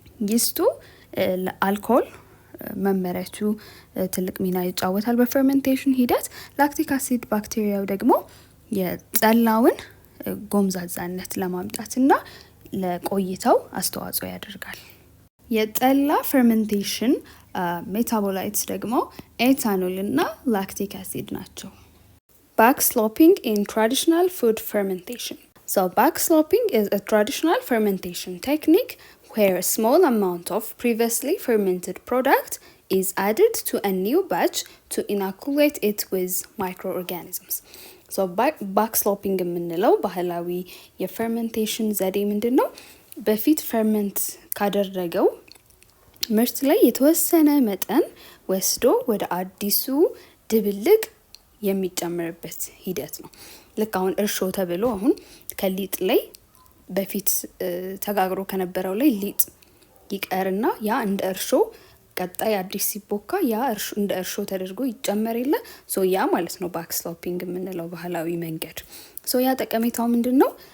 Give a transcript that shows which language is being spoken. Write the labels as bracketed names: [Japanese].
[Amharic] yeast ለአልኮል መመረቱ ትልቅ ሚና ይጫወታል በፈርመንቴሽን ሂደት። ላክቲክ አሲድ ባክቴሪያው ደግሞ የጠላውን ጎምዛዛነት ለማምጣትና ለቆይታው አስተዋጽኦ ያደርጋል። የጠላ ፈርመንቴሽን ሜታቦላይትስ ደግሞ ኤታኖል እና ላክቲክ አሲድ ናቸው። [English] backsloping in traditional food fermentation. So backsloping is a traditional fermentation technique where a small amount of previously fermented product is added to a new batch to inoculate it with microorganisms. [Amharic] So backsloping የምንለው ባህላዊ የፈርመንቴሽን ዘዴ ምንድን ነው? በፊት ፈርመንት ካደረገው ምርት ላይ የተወሰነ መጠን ወስዶ ወደ አዲሱ ድብልቅ የሚጨመርበት ሂደት ነው። ልክ አሁን እርሾ ተብሎ አሁን ከሊጥ ላይ በፊት ተጋግሮ ከነበረው ላይ ሊጥ ይቀርና ያ እንደ እርሾ ቀጣይ አዲስ ሲቦካ ያ እርሾ እንደ እርሾ ተደርጎ ይጨመር የለ ሶ ያ ማለት ነው ባክስሎፒንግ የምንለው ባህላዊ መንገድ። ሶ ያ ጠቀሜታው ምንድነው?